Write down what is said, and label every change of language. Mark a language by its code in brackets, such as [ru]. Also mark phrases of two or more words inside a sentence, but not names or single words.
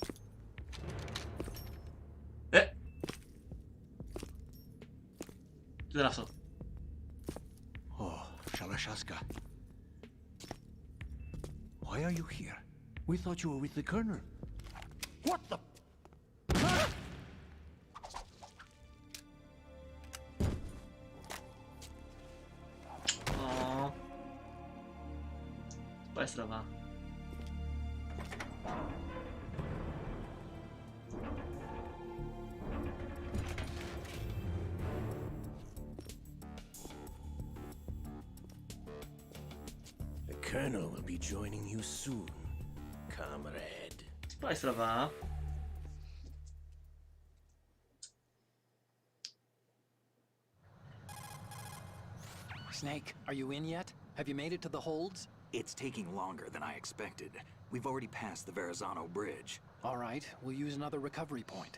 [el] Τι ήταν αυτό? [en] Oh, Shalashaska. Why are you here? We thought you were with the Colonel. What the? [el] Πάει στραβά. [en] The Colonel will be joining you soon, comrade. [el] Πάει στραβά. [en] Snake, are you in yet? Have you made it to the holds? It's taking longer than I expected. We've already passed the Verrazano Bridge. All right, we'll use another recovery point.